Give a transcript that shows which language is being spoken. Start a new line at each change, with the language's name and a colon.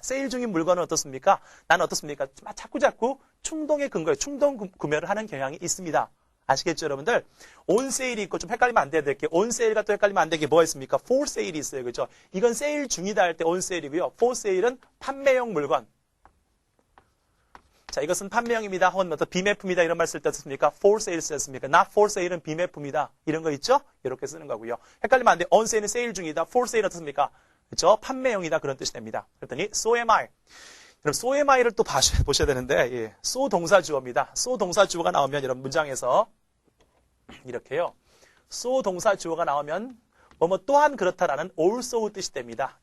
Korean: 세일 중인 물건은 어떻습니까? 나는 어떻습니까? 자꾸 충동의 근거에 충동 구매를 하는 경향이 있습니다. 아시겠죠, 여러분들? on sale이 있고 좀 헷갈리면 안 돼야 될 게 on sale과 또 헷갈리면 안 되게 뭐가 있습니까? for sale이 있어요. 그죠? 이건 세일 중이다 할 때 on sale이고요. for sale은 판매용 물건. 자, 이것은 판매용입니다. 혹은 어떤 비매품이다 이런 말 쓸 때 어떻습니까? for sale 쓰였습니까? not for sale은 비매품이다. 이런 거 있죠? 이렇게 쓰는 거고요. 헷갈리면 안 돼. on sale은 세일 중이다. for sale은 어떻습니까? 그렇죠? 판매용이다. 그런 뜻이 됩니다. 그랬더니
English: so am I.
Korean: 여러분
English: so am I
Korean: 를 또 보셔야 되는데 예. so 동사 주어입니다. so 동사 주어가 나오면 여러분 문장에서 이렇게요. so 동사 주어가 나오면 뭐 또한 그렇다라는 also 뜻이 됩니다.